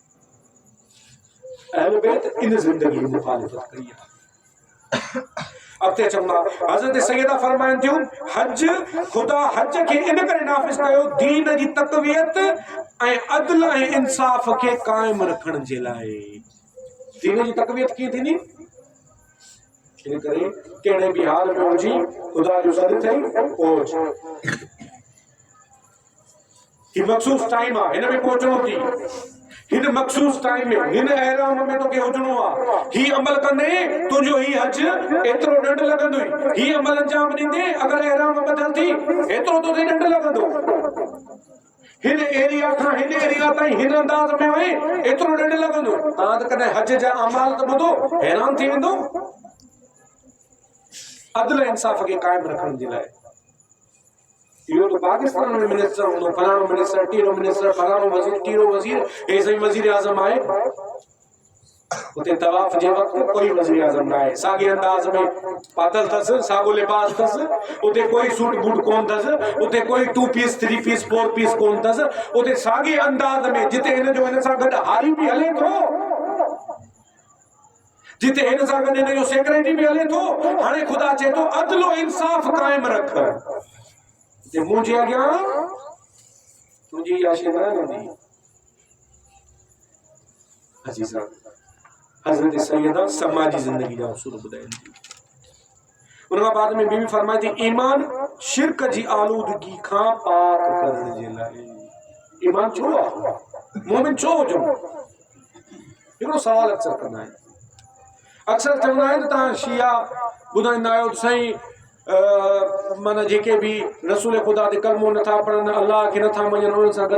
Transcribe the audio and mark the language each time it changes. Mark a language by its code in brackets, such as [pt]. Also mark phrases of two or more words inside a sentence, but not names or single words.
[sd] अहल बैत इन ज़िंदगी जी मुखालिफ़त कई आहे अॻिते चवंदा हज़रत सैयदा फरमाइनि थियूं हज ख़ुदा हज खे इन करे नाफ़िज़ कयो दीन जी तक़वियत ऐं अदल ऐं इंसाफ़ खे क़ाइम रखण जे लाइ दीन जी तक़वियत कीअं थींदी इन करे कहिड़े बि हाल में हुजी ख़ुदा जो सॾु अथई पहुच ही मख़सूस टाइम आहे हिन में पहुचणो थी हिन मखसूस टाइम में हिन एहराम में तो के हुजणो आहे ही अमल कंदे तुंहिंजो ही हज एतिरो ॾंढ लॻंदुई ही अमल अंजाम ॾींदे अगर एहराम बदल थी एतिरो तो ॾंढ लॻंदो हिन एरिया खां हिन एरिया ताईं हिन अंदाज़ में आहे एतिरो ॾंढ लॻंदो तव्हां त कॾहिं हज जा अमाल त ॿुधो हैरान थी वेंदो अदल इंसाफ़ खे क़ाइम रखण जे लाइ इहो तो पाकिस्तान में मिनिस्टर हूंदो फलाणो मिनिस्टर टीरो मिनिस्टर फलाणो वज़ीर टीरो वज़ीर हे सही वज़ीर आज़म आहे उते तवाफ़ जे वक़्तु कोई वज़ीर आज़म न आहे साॻे अंदाज़ में पातल अथसि साॻियो लिबास अथसि उते कोई [en] suit boot [sd] कोन अथसि उते कोई 2 पीस 3 पीस 4 पीस कोन अथसि उते साॻे अंदाज़ में जिते हिन जो हिन सां गॾु हारी बि हले थो जिते हिन सां गॾु हिन जो सेक्रेटरी बि हले थो हाणे ख़ुदा चए थो अदलो इंसाफ़ क़ाइम रख जे मुझे अॻियां तुंहिंजी आशा न रहंदी अजीज़ा हज़रत सैयदा समाजी ज़िंदगी जा उसूल ॿुधाइनि थी उन खां बाद में बीवी फरमाए थी ईमान शिरक जी आलूदगी खां पाक करण जे लाइ ईमान छो आहे मोमिन छो हुजूं हिकिड़ो सवाल अक्सर कंदा आहिनि अक्सर चवंदा आहिनि तव्हां शिया ॿुधाईंदा आहियो साईं माना जेके भी रसूल खुदा ते कलमो नथा पढ़नि अल्लाह खे नथा मञनि उन्हनि सां